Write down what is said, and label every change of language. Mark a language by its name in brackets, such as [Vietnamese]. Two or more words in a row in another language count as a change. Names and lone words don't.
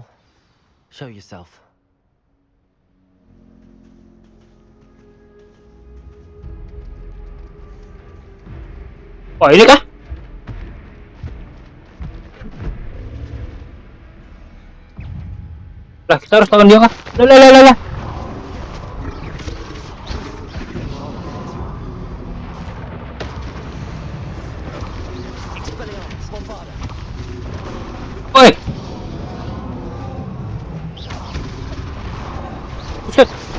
[English] Show yourself. [Indonesian] Oh, ini kah? Lah, kita harus lawan dia kah? Lah. Expelliarmus, Bombarda. Oi! Buset.